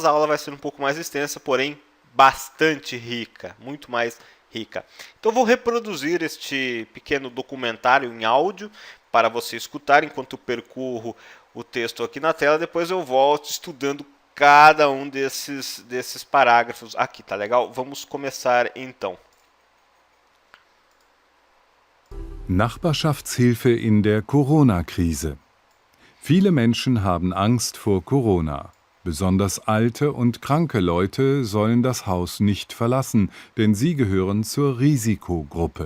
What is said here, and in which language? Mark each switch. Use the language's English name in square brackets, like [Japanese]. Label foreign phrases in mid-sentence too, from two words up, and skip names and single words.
[Portuguese] A aula vai ser um pouco mais extensa, porém bastante rica, muito mais rica. Então, vou reproduzir este pequeno documentário em áudio para você escutar enquanto eu percorro o texto aqui na tela. Depois eu volto estudando cada um desses parágrafos aqui, tá legal? Vamos começar então. [German] Nachbarschaftshilfe in der Corona-Krise. Viele Menschen haben Angst vor Corona. Besonders alte und kranke Leute sollen das Haus nicht verlassen, denn sie gehören zur Risikogruppe.